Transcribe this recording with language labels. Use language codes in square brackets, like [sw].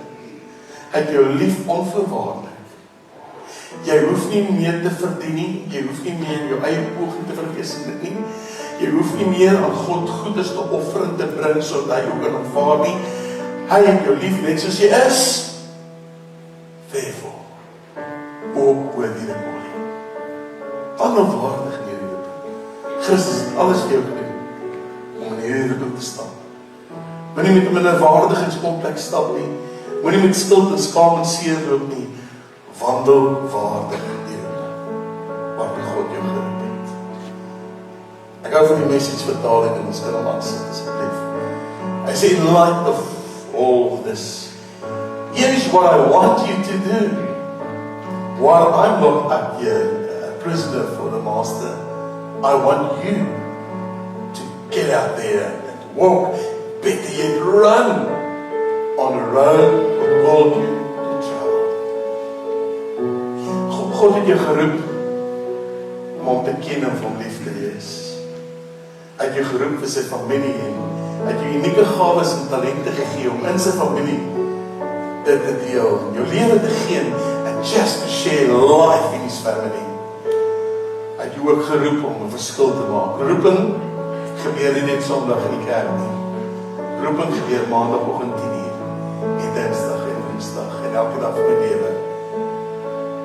[af] Hy het jou lief onvoorwaardelik. Jy hoef nie meer te verdien nie, jy hoef nie meer jou eie poging te verwesenlik nie, jy hoef nie meer aan God goedes te offer en te bring, sodat hy ook kan aanvaar nie. Hy het jou lief net soos jy is. [en] Therefore, walk worthy the calling. [af] Wandelwaardig in hierdie roeping. Christus het alles vir jou gedoen, om in hierdie roeping te staan. Moenie met 'n minderwaardigheidskompleks stap nie, moenie met skuld en skaam en seer loop nie, wandelwaardig hierin, waarby God jou geroep het. Ek hou van die message vertaling en ons kan hom aansit, asseblief. Hy sê, [en] in light of all this, here is what I want you to do. While I'm locked up here, a prisoner for the master, I want you to get out there and walk, better yet run on the road God called you to travel. [af] God het jou geroep om hom te ken en om lief te wees. Hy het jou geroep vir sy familie en hy het jou unieke gawes en talente gegee om in sy familie dit te deel, jou lewe te gee [en] and just to share life in his family. [af] Hy het jou ook geroep om 'n verskil te maak. Roeping gebeur nie net Sondag in die kerk nie. Roeping gebeur Maandagoggend 10:00 en Dinsdag en Woensdag en elke dag van my lewe.